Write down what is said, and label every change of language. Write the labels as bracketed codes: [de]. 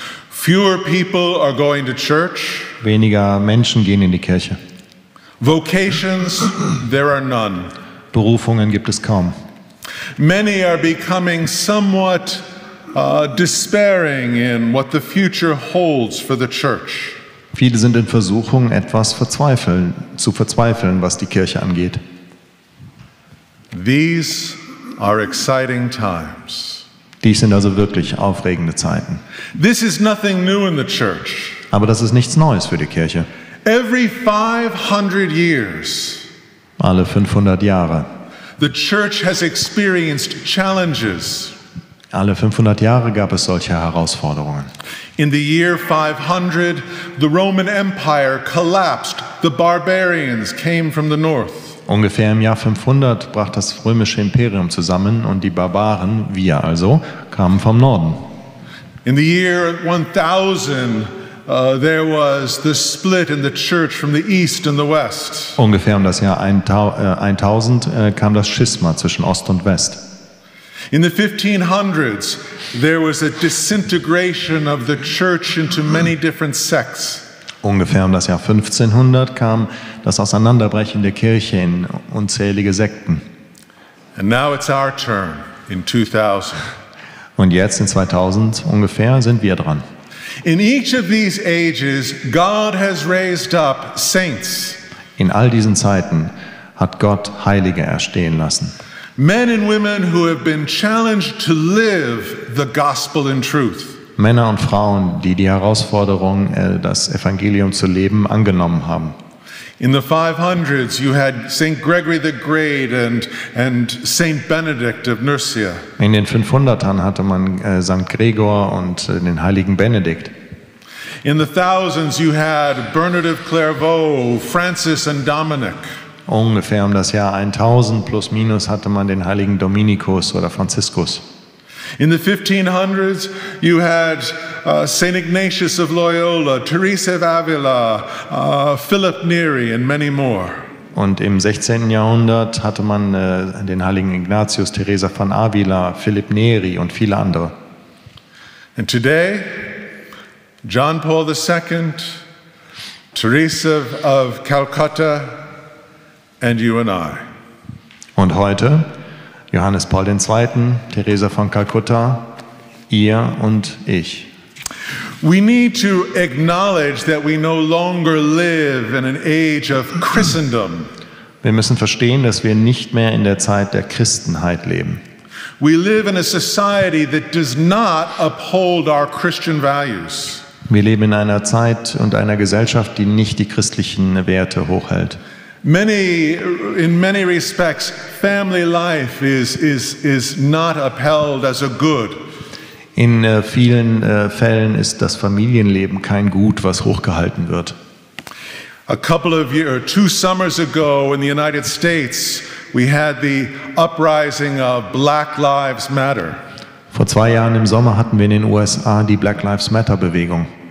[en] Fewer people are going to church. [de] Weniger Menschen gehen in die Kirche. [en] Vocations, there are none. [de] Berufungen gibt es kaum. [en] Many are becoming somewhat despairing in what the future holds for the church. [de] Viele sind in Versuchung, zu verzweifeln, was die Kirche angeht. [en] These are exciting times. [de] Dies sind also wirklich aufregende Zeiten. [en] This is nothing new in the church. [de] Aber das ist nichts Neues für die Kirche. [en] Every 500 years, [de] alle 500 Jahre, [en] the church has experienced challenges. [de] Alle 500 Jahre gab es solche Herausforderungen. [en] In the year 500, the Roman Empire collapsed. The barbarians came from the north. [de] Ungefähr im Jahr 500 brach das römische Imperium zusammen und die Barbaren, wir also, kamen vom Norden. [en] In the year 1000, there was the split in the church from the east and the west. [de] Ungefähr um das Jahr 1000 kam das Schisma zwischen Ost und West. [en] In the 1500s, there was a disintegration of the church into many different sects. [de] Ungefähr um das Jahr 1500 kam das Auseinanderbrechen der Kirche in unzählige Sekten. [en] And now it's our turn in 2000. [de] Und jetzt in 2000 ungefähr sind wir dran. [en] In each of these ages, God has raised up saints. [de] In all diesen Zeiten hat Gott Heilige erstehen lassen. [en] Men and women who have been challenged to live the gospel in truth. [de] Männer und Frauen, die die Herausforderung, das Evangelium zu leben, angenommen haben. [en] In the 500s, you had St. Gregory the Great and St. Benedict of Nursia. [de] In den 500ern hatte man St. Gregor und den heiligen Benedikt. [en] In the thousands, you had Bernard of Clairvaux, Francis and Dominic. [de] Ungefähr um das Jahr 1000 plus minus hatte man den heiligen Dominikus oder Franziskus. [en] In the 1500s, you had St. Ignatius of Loyola, Teresa of Avila, Philip Neri and many more. [de] Und im 16. Jahrhundert hatte man den heiligen Ignatius, Teresa von Avila, Philipp Neri und viele andere. [en] And today, John Paul II, Teresa of Calcutta, and you and I. [de] Und heute Johannes Paul II., Teresa von Kalkutta, ihr und ich. [en] We need to acknowledge that we no longer live in an age of Christendom. [de] Wir müssen verstehen, dass wir nicht mehr in der Zeit der Christenheit leben. [en] We live in a society that does not uphold our Christian values. [de] Wir leben in einer Zeit und einer Gesellschaft, die nicht die christlichen Werte hochhält. [en] In many respects, family life is not upheld as a good. [de] In vielen Fällen ist das Familienleben kein Gut, was hochgehalten wird. [en] Two summers ago in the United States, we had the uprising of Black Lives Matter. [de] Vor 2 Jahren im Sommer hatten wir in den USA die Black Lives Matter Bewegung.